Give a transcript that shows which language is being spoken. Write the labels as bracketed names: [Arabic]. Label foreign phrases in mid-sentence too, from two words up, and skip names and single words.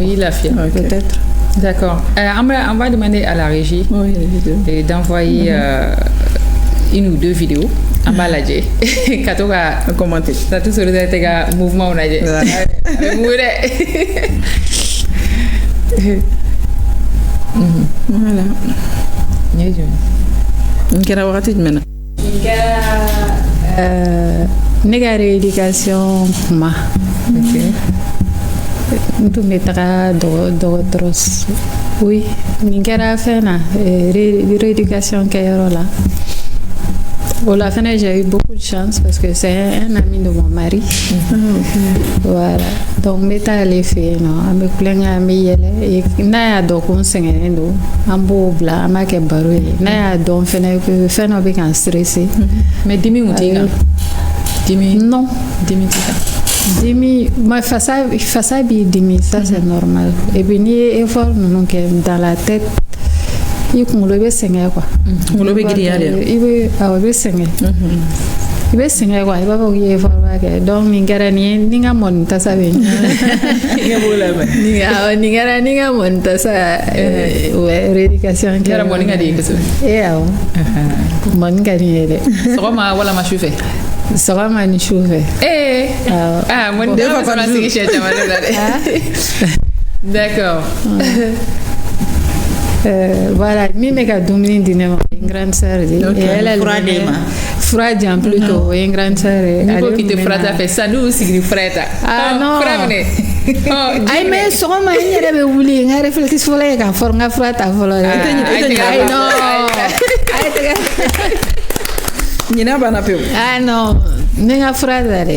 [Bambara] oui lafiya [French] peut-être d'accord on va demander à la régie d'envoyer une ou deux vidéos [Bambara] an b'a lajɛ ka to ka commenter Tati Solidarité ka mouvement lajɛ a bɛ mugu dɛ [French] voilà [Bambara] n ye jumɛn n kɛra wagati jumɛn na n kɛra ne ka rééducation kuma n tun bɛ taga dɔgɔtɔrɔso oui nin kɛra fɛn na rééducation kɛyɔrɔ la o la fɛnɛ [French] j'ai eu beaucoup de chance parce que c'est un ami de mon mari voilà donc [Bambara] n bɛ taa ale fɛ yen nɔ an bɛ kulonkɛ an bɛ yɛlɛ n'a y'a dɔn ko n sɛgɛnnen don an b'o bila an b'a kɛ baro ye n'a y'a dɔn fɛnɛ ko fɛn dɔ bɛ ka n stressé mais dimi kun t'i kan dimi [French] non [Bambara] dimi t'i kan dimi ma fasa b'i dimi [French] ça c'est normal et puis [Bambara] n'i ye effort ninnu kɛ [French] dans la tête [Bambara] i kunkolo bɛ sɛgɛn quoi kunkolo bɛ giriya de i bɛ sɛgɛn i bɛ sɛgɛn quoi i b'a fɔ k'i ye effort kɛ donc nin kɛra nin ye ni ka mɔni tasa bɛ nin kɛra ni ka mɔni tasa rééducation kɛra mɔni ka di ye kosɛbɛ awɔ mɔni ka di ye dɛ sɔgɔma walama su fɛ sɔgɔma ni su fɛ mɔni de b'a fɔ ma sigi siɲɛ caman de la dɛ d'accord voilà min bɛ ka dumuni di ne ma o ye n [French] grande sœur [Bambara] de ye fura di yan plutôt o ye n [French] grande sœur [Bambara] ye n'i ko k'i tɛ fura ta fɛ sisan n'u sigili fura ta [French] non [Bambara] fura minɛ ayi mais sɔgɔma n yɛrɛ bɛ wuli n ka réflexe fɔlɔ ye k'a fɔ n ka fura ta fɔlɔ dɛ ɲina banna pewu non ne ka fura ta dɛ